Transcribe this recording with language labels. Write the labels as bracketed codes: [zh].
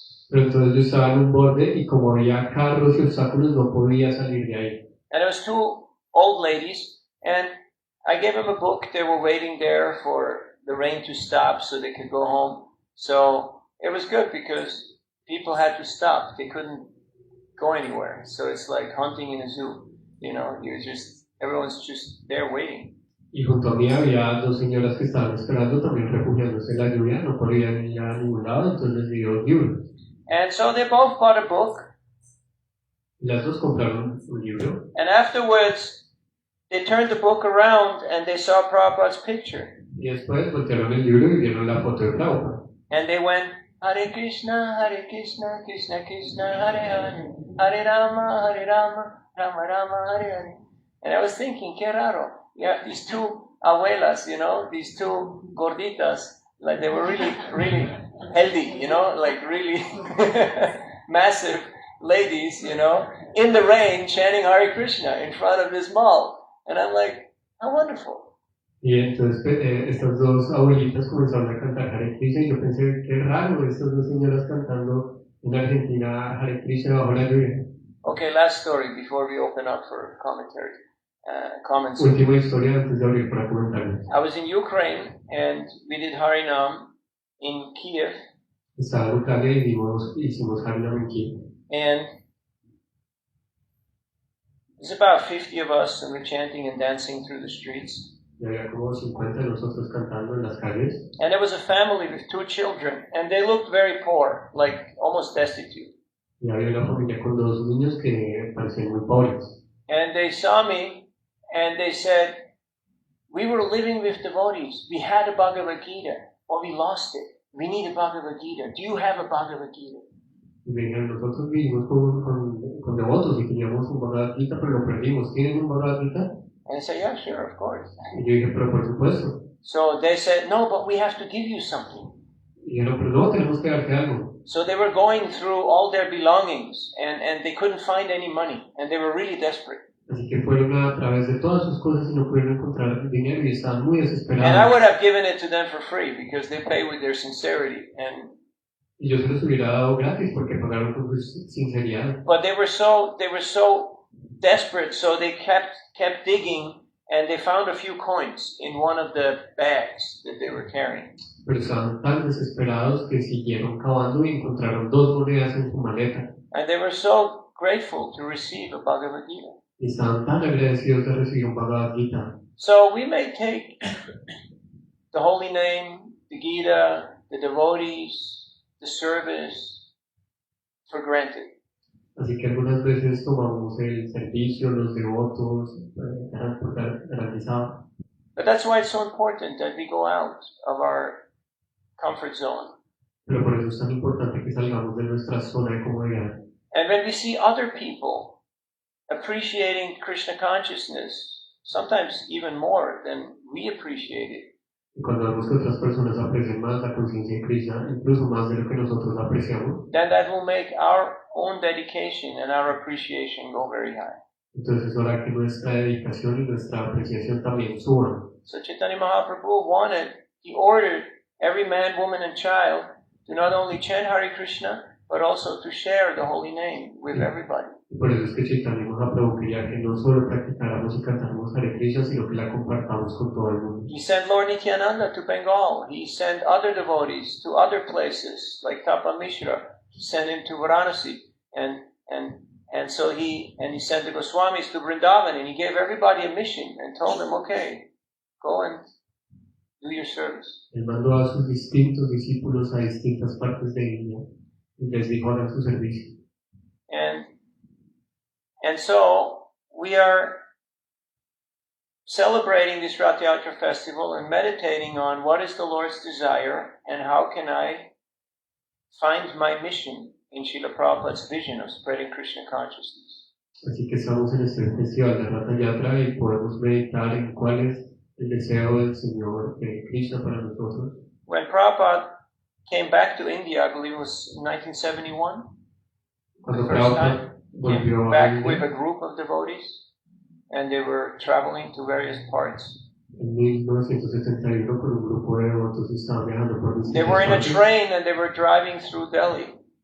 [es] Pero entonces yo estaba en un borde y como había carros y obstáculos no podía salir de ahí. [en] And it was two old ladies, and I gave them a book. They were waiting there for the rain to stop so they could go home. So it was good because people had to stop. They couldn't go anywhere. So it's like hunting in a zoo. Everyone's just there waiting. [es] Y junto a mí había dos señoras que estaban esperando también refugiándose en la lluvia, no podían ir a ningún lado, entonces les di dos libros. [en] And so they both bought a book. [es] Las dos compraron un libro. [en] And afterwards, they turned the book around and they saw Prabhupada's picture. [es] Y después voltearon el libro y vieron la foto de Prabhupada. [en] And they went, Hare Krishna, Krishna Krishna, Hare Hare, Hare Rama, Rama Rama, Hare Hare. And I was thinking, [es] que raro. [en] Yeah, these two abuelas, these two gorditas, like they were really, really healthy, like really massive. ladies, you know, in the rain chanting Hare Krishna in front of this mall. And I'm like, how wonderful. [es] Y entonces estas dos abuelitas comenzaron a cantar Hare Krishna y yo pensé, qué raro, estas dos señoras cantando en Argentina Hare Krishna bajo la lluvia. [en] Okay, last story before we open up for commentary. Comments. [es] Última historia antes de abrir para comentarios. [en] I was in Ukraine and we did Harinam in Kiev. [es] Estaba en Ucrania y hicimos Harinam en Kiev. [en] And there's about 50 of us and we're chanting and dancing through the streets. [es] Y había como 50 de nosotros cantando en las calles. [en] And there was a family with 2 children and they looked very poor, like almost destitute. [es] Y había una familia con 2 niños que parecían muy pobres. [en] And they saw me and they said, we were living with devotees. We had a Bhagavad Gita, or we lost it. We need a Bhagavad Gita. Do you have a Bhagavad Gita? [es] Y me dijeron, nosotros vivimos con devotos y teníamos un Bhagavad Gita, pero lo perdimos. ¿Tienen un Bhagavad Gita? [en] And I said, yeah, sure, of course. [es] Y yo dije, pero por supuesto. [en] So they said, no, but we have to give you something. [es] Y dijeron, pero no, tenemos que darte algo. [en] So they were going through all their belongings and they couldn't find any money and they were really desperate. [es] Así que fueron a través de todas sus cosas y no pudieron encontrar dinero y estaban muy desesperados. [en] And I would have given it to them for free because they pay with their sincerity. [es] Y yo se los hubiera dado gratis porque pagaron con su sinceridad. [en] But they were so desperate, so they kept digging and they found a few coins in one of the bags that they were carrying. [es] Pero estaban tan desesperados que siguieron cavando y encontraron 2 monedas en su maleta. [en] And they were so grateful to receive a Bhagavad Gita. [es] Y estaban tan agradecidos de recibir un Bhagavad Gita. [en] So we may take the holy name, the Gita, the devotees, the service for granted. [es] Así que algunas veces tomamos el servicio, los devotos, por garantizado. [en] But that's why it's so important that we go out of our comfort zone. [es] Pero por eso es tan importante que salgamos de nuestra zona de comodidad. [en] And when we see other people appreciating Krishna consciousness, sometimes even more than we appreciate it. [es] Y cuando vemos que otras personas aprecian más la conciencia de Krishna, incluso más de lo que nosotros la apreciamos, [en] then that will make our own dedication and our appreciation go very high. [es] Entonces eso hará que nuestra dedicación y nuestra apreciación también suban. [en] So Chaitanya Mahaprabhu he ordered every man, woman and child to not only chant Hare Krishna, but also to share the holy name with everybody. [es] Y por eso es que Chaitanya Mahaprabhu quería que no solo practicáramos y cantáramos Hare Krishna, sino que la compartamos con todo el mundo. [en] He sent Lord Nityananda to Bengal. He sent other devotees to other places, like Tapa Mishra. He sent him to Varanasi, and so he sent the Goswamis to Vrindavan, and he gave everybody a mission and told them, okay, go and do your service. [es] Él mandó a sus distintos discípulos a distintas partes de India y les dijo hagan su servicio. [en] And so we are celebrating this Rath Yatra festival and meditating on what is the Lord's desire and how can I find my mission in Srila Prabhupada's vision of spreading Krishna consciousness. [es] Así que estamos en este festival de Rath Yatra y podemos meditar en cuál es el deseo del Señor de Krishna para nosotros. [en] When Prabhupada came back to India, I believe it was in 1971, [es] Cuando Prabhupada [en] came back with a group of devotees and they were traveling to various parts. [es] En 1971 con un grupo de devotos estaban viajando por distintas partes. [en] They were in a train and they were driving through Delhi.